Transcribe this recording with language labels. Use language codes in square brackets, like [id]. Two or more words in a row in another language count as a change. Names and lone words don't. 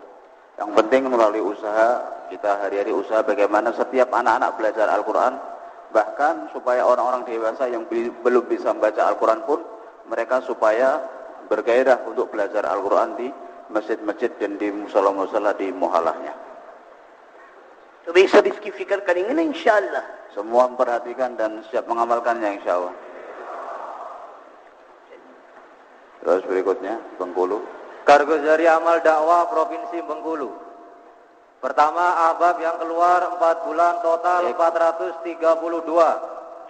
[id] Yang penting melalui usaha kita hari-hari usaha bagaimana setiap anak-anak belajar Al-Quran, bahkan supaya orang-orang dewasa yang belum bisa membaca Al-Quran pun mereka supaya bergairah untuk belajar Al-Quran di masjid-masjid dan di musala-musala di muhalahnya. [ur] तो वे सब इसकी फिक्र करेंगे ना इंशाअल्लाह। [id] Semua memperhatikan dan siap mengamalkannya insyaallah. Terus berikutnya Bengkulu. Kargozari Amal Dakwah Provinsi Bengkulu. Pertama, ahbab yang keluar 4 bulan total 432.